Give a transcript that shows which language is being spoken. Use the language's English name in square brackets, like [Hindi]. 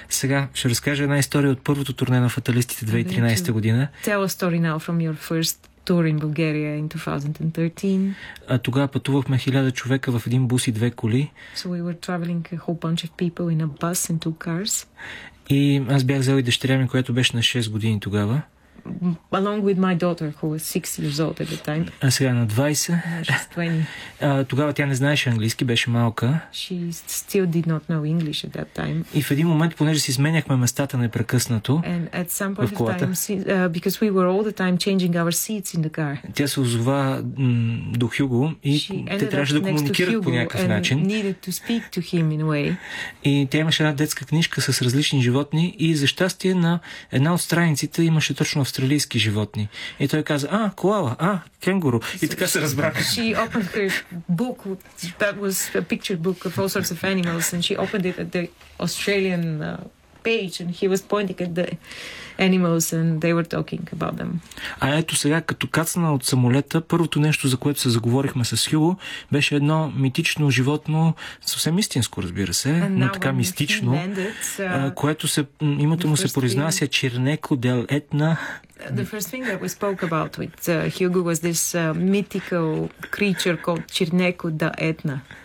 [Bulgarian] Сега ще разкажа една история от първото турне на фаталистите 2013 година. [English] Tell a story now from your first tour in Bulgaria in 2013. [Bulgarian] А тогава пътувахме 1000 човека в един бус и две коли. [English] So we were traveling a whole bunch of people in a bus and two cars. [Bulgarian] И аз бях взел и дъщеря ми, която беше на 6 години тогава. [English] Along with my daughter who was 6 years old at the time. [Bulgarian] А сега на 20. Тогава тя не знаеше английски, беше малка. [English] She still did not know English at that time. [Bulgarian] И в един момент, понеже си сменяхме местата непрекъснато. [English] And at some point of time, because we were all the time changing our seats in the car. [Bulgarian] Тя се озова до Хюго и те трябваше да комуникират по някакъв начин. [English] Needed to speak to him in a way. [Bulgarian] И тя имаше една детска книжка с различни животни и за щастие на една от страниците имаше точно австралийски животни. И той каза: "А, коала, а, кенгуру." И така се разбрах. [English] She opened her book that was a picture book of all sorts of animals and she opened it at the Australian page and he was pointing at the animals and they were talking about them. [Bulgarian] А ето сега, като кацна от самолета, първото нещо, за което се заговорихме с Хюго, беше едно митично животно, съвсем истинско, разбира се, но така мистично, което се, името му се произнася Чернеко дел Етна. [English] The first thing that we spoke about with Хюго was this mythical creature called Чернеко дел Етна.